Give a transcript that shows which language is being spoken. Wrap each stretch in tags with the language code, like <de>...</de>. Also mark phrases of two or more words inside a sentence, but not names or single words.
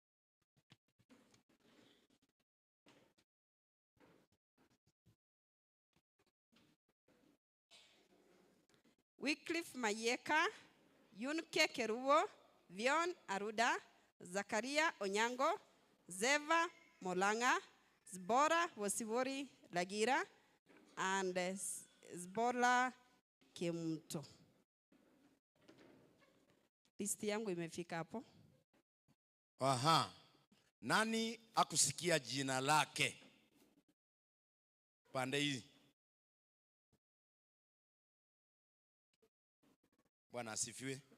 <en>Wycliffe Mayeka, Yunke Kerubo, Vion Aruda, Zakaria Onyango, Zeva Molanga, Zbora Wasibori Lagira, and Zbola Kemuto.</en> <sw>Listi yangu imefika hapo. Aha. Nani akusikia jina lake? Pande hii. Bwana asifiwe.</sw>